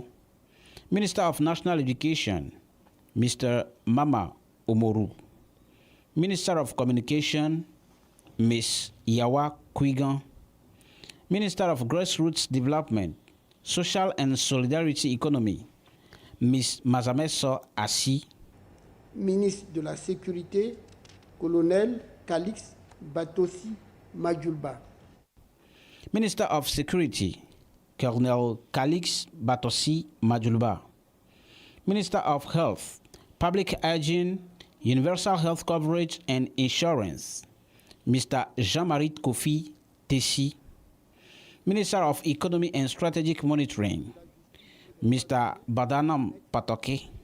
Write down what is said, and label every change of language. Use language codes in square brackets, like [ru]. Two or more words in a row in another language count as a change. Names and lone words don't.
[en] Minister of National Education, Mr. Mama Omoru. Minister of Communication, Ms. Yawa Kwigan. Minister of Grassroots Development, Social and Solidarity Economy, Ms. Mazameso Assi. [fr] Ministre de la Sécurité, Colonel Calix Batosi Majulba. [en] Minister of Security, Colonel Calix Batosi Majulba. Minister of Health, Public Hygiene, Universal Health Coverage and Insurance, Mr. Jean-Marie Kofi Tessi. Minister of Economy and Strategic Monitoring, Mr. Badanam Patoke.